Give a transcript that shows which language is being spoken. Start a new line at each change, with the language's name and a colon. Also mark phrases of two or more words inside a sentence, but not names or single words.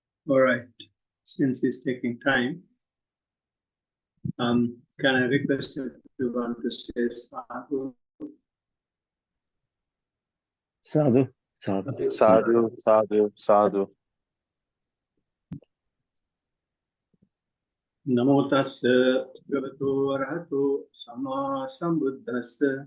English: All right. Since it's taking time, can I request everyone to say sadhu?
Pali: Sadhu, sadhu, Sadhu, sadhu, sadhu. Namo tassa bhagavato arahato samma sambuddhassa.